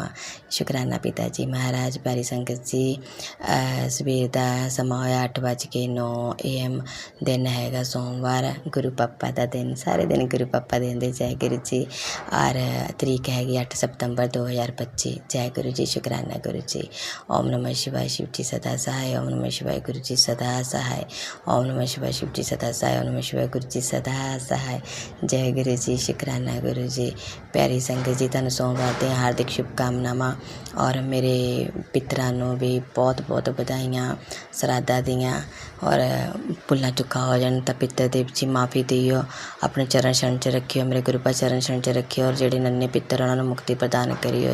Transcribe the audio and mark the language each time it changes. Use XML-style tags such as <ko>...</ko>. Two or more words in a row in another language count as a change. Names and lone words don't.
<pa>ਸ਼ੁਕਰਾਨਾ ਪਿਤਾ ਜੀ ਮਹਾਰਾਜ। ਪਿਆਰੀ ਸੰਗਤ ਜੀ, ਸਵੇਰ ਦਾ ਸਮਾਂ ਹੋਇਆ 8:09 AM। ਦਿਨ ਹੈਗਾ ਸੋਮਵਾਰ, ਗੁਰੂ ਪਾਪਾ ਦਾ ਦਿਨ। ਸਾਰੇ ਦਿਨ ਗੁਰੂ ਪਾਪਾ ਦੇ ਹੁੰਦੇ। ਜੈ ਗੁਰੂ ਜੀ। ਔਰ ਤਰੀਕ ਹੈਗੀ 8 ਸਤੰਬਰ 2025। ਜੈ ਗੁਰੂ ਜੀ। ਸ਼ੁਕਰਾਨਾ ਗੁਰੂ ਜੀ।</pa> <hi>ओम नमः शिवाय शिव जी सदा सहाय। ओम नमः शिवाय गुरु जी सदा सहाय। ओम नमः शिवाय शिव जी सदा सहाय। ओम नमः शिवाय गुरु जी सदा सहाय।</hi> <pa>ਜੈ ਗੁਰੂ ਜੀ। ਸ਼ੁਕਰਾਨਾ ਗੁਰੂ ਜੀ। ਪਿਆਰੀ ਸੰਗਤ ਜੀ, ਤੁਹਾਨੂੰ ਸੋਮਵਾਰ ਦੀਆਂ ਹਾਰਦਿਕ ਸ਼ੁਭਕਾਮਨਾਵਾਂ ਔਰ ਮੇਰੇ ਪਿਤਰਾਂ ਨੂੰ ਵੀ ਬਹੁਤ ਬਹੁਤ ਵਧਾਈਆਂ ਸਰਾਧਾਂ ਦੀਆਂ। ਔਰ ਭੁੱਲਾਂ ਚੁੱਕਾ ਹੋ ਜਾਣ ਤਾਂ ਪਿੱਤਰ ਦੇਵ ਜੀ ਮਾਫੀ ਦਿਓ, ਆਪਣੇ ਚਰਨ ਸ਼ਰਨ 'ਚ ਰੱਖਿਓ, ਮੇਰੇ ਗੁਰੂ ਪਾ ਚਰਨ ਸ਼ਰਨ 'ਚ ਰੱਖਿਓ ਔਰ ਜਿਹੜੇ ਨੰਨੇ ਪਿੱਤਰ ਉਹਨਾਂ ਨੂੰ ਮੁਕਤੀ ਪ੍ਰਦਾਨ ਕਰਿਓ।</pa>